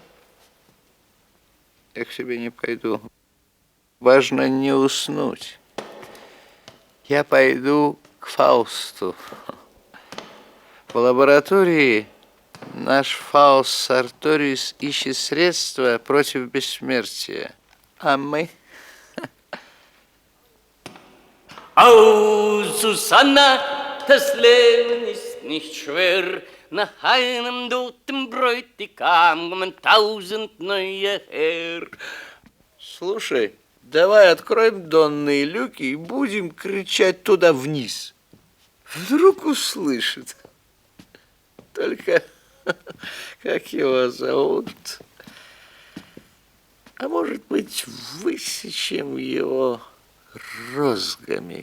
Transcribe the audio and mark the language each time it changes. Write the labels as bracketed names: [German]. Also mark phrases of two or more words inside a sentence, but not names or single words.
[Russian] Я к тебе не пойду. Важно не уснуть. Я пойду к Фаусту. В лаборатории наш Фауст Сарториус ищет средства против бессмертия. А мы... [German] Au, Susanna, das Leben ist nicht schwer, nach einem toten Bräutigam tausend neue Herr. [Russian] Слушай, давай откроем донные люки и будем кричать туда вниз. Вдруг услышит. Только как его зовут? А может быть, высечем его розгами?